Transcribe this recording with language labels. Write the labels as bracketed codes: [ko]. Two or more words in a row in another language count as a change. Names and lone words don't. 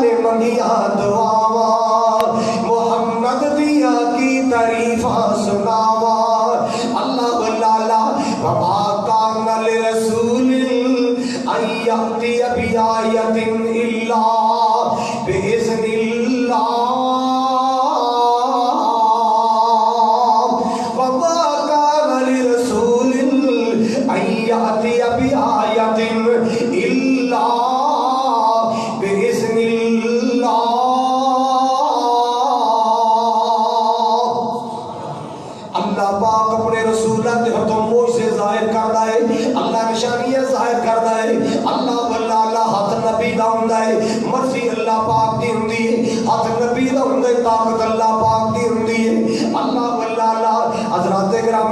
[pa] دیاں دعاواں محمد دیاں کی تعریفاں سناواں اللہ لالا [ar] وما کان لرسول ان یأتی بآیۃ الا بإذن اللہ وما کان لرسول ان یأتی بآیۃ الا بإذن اللہ [pa] اللہ پاک اپنے رسولہ دے ہتھوں موجزے ظاہر کردا ہے اللہ نشانیاں ظاہر کردا ہے اللہ واللہ اللہ ہاتھ نبی دا ہوندا ہے مرضی اللہ پاک دی ہوندی ہے ہاتھ نبی دا ہوندا ہے طاقت اللہ پاک دی ہوندی ہے اللہ واللہ اللہ حضرات گرامی